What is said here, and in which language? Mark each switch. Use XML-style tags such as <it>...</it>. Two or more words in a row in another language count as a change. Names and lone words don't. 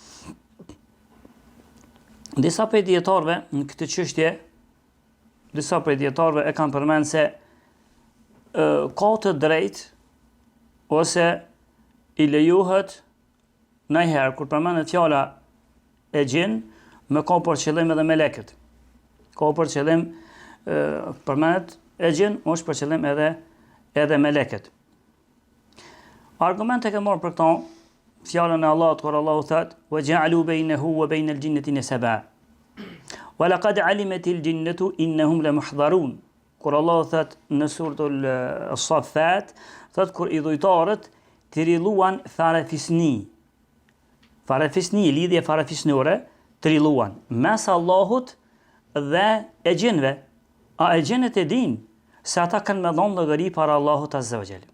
<sq>Disa prej dietarëve në këtë çështje, e kanë përmendur se ka të drejtë ose i lejohet ndonjëherë kur përmendet fjala e gjin, me ka për qëllim edhe melekët. Ka për qëllim përmendet e gjin, është për qëllim edhe melekët. Argumente ke marrë për këto fjalën e Allahut kur Allahu thotë:</sq> <ar>"وجعلوا بينه وبين الجنة نسبا. ولقد علمت الجنة إنهم لمحضرون."</ar> <sq>Kur Allahu thotë në suratul As-Saffat, thotë kur idhujtarët trilluan farefisni, lidhje farefisnore, trilluan mes Allahut dhe e gjinëve. A e gjinët e din se ata kanë me dhonë llogari para Allahut</sq> <ar>عز وجل.</ar>